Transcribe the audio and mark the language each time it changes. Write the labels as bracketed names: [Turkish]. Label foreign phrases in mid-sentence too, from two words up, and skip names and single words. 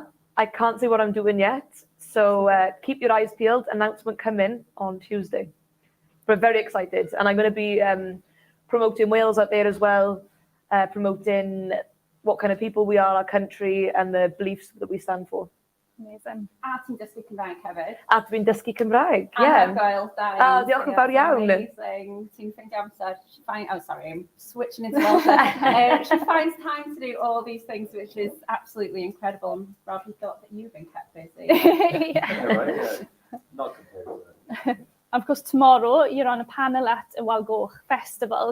[English] I can't say what I'm doing yet. So keep your eyes peeled. Announcement coming on Tuesday. We're very excited. And I'm going to be promoting Wales out there as well, promoting what kind of people we are, our country, and the beliefs that we stand for. Amazing. [Welsh] A ti'n dysgu Cymraeg hefyd. A dwi'n dysgu Cymraeg, A ie. Gael, da. Diolch yn fawr iawn. Amazing. Ti'n ffeindio amser. [English] Oh, sorry, I'm switching into Welsh. She finds time to do all these things, which is absolutely incredible. I'm probably thought that you've been kept busy. Yeah, right, yeah. Not compared to that. Of course, tomorrow you're on a panel at the Walgoch Festival.